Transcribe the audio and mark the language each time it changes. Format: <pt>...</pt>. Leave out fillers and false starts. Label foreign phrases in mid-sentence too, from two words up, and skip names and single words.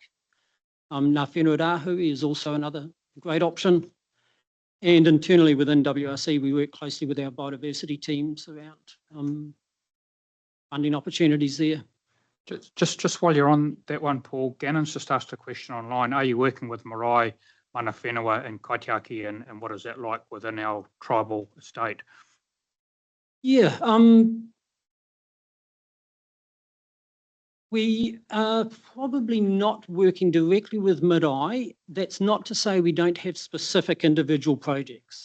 <en>Ngā Whenua Rāhui is also another great option. And internally within WRC, we work closely with our biodiversity teams around funding opportunities there. Just while you're on that one, Paul, Gannon's just asked a question online. Are you working with marae,</en> <mi>mana whenua</mi> <en>and kaitiaki, and what is that like within our tribal estate? Yeah, we are probably not working directly with marae. That's not to say we don't have specific individual projects.</en>